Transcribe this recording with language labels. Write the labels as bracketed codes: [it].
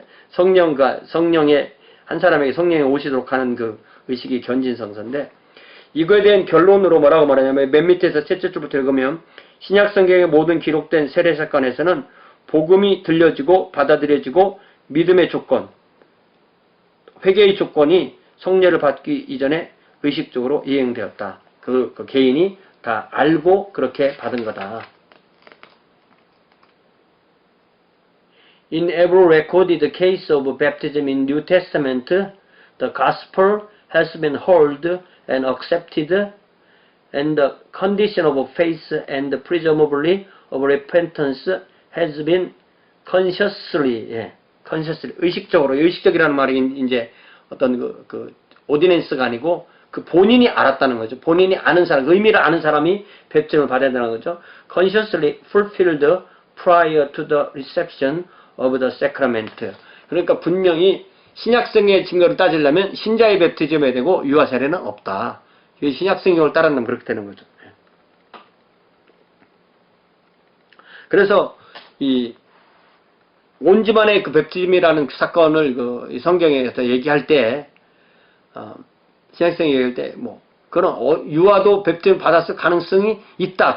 [ko] 성령의 한 사람에게 성령이 오시도록 하는 그 의식이 견진성사인데, 이거에 대한 결론으로 뭐라고 말하냐면 맨 밑에서 첫째 줄부터 읽으면 신약 성경의 모든 기록된 세례 사건에서는 복음이 들려지고 받아들여지고 믿음의 조건, 회개의 조건이 성례를 받기 이전에 의식적으로 이행되었다. 그 개인이 다 알고 그렇게 받은 거다. [en] In every recorded case of baptism in New Testament, the gospel has been heard and accepted, and the condition of faith and presumably of repentance has been consciously, [ko] 의식적으로, 의식적이라는 말이 이제 어떤 오디넨스가 아니고 그 본인이 알았다는 거죠. 본인이 아는 사람, 의미를 아는 사람이 베프티즘을 받아야 되는 거죠. [en] Consciously fulfilled prior to the reception of the sacrament. [ko] 그러니까 분명히 신약성경의 증거를 따지려면 신자의 베프티즘에 되고 유아 세례는 없다. 신약성경을 따르면 그렇게 되는 거죠. 그래서 온 집안의 그 베프티즘이라는 사건을 이 성경에서 얘기할 때, 신약성경 얘기할 때, 그런 유아도 베프티즘 받았을 가능성이 있다.